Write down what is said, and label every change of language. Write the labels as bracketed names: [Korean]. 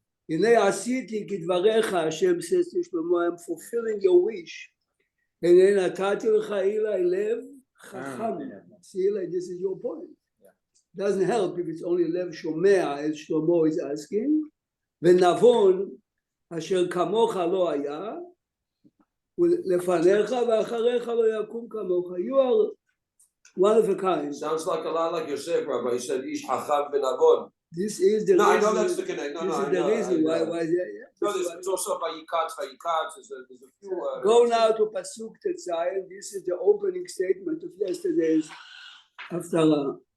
[Hebrew] Hinei asiti kidvarecha, [English] Hashem says to Shlomo, I'm fulfilling your wish. [Hebrew] Hinei natati lecha ilai lev chacham. [English] See, like this is your point. Doesn't help if it's only lev shomea, as Shlomo is asking. [Hebrew] Venavon asher kamocha lo haya. לפניך ואחריך לא יקום כמוך. [English] You are one of a kind. Sounds like a lot like Yosef, Rabbi. He said, [Hebrew] Ish Hacham ben Avon. [English] This is the no, reason. I know that's the connect. No, this no, is the reason why. No, there's also Vayikatz. There's a few. Go now to Pasuk Tetzayin. This is the opening statement of yesterday's Haftara.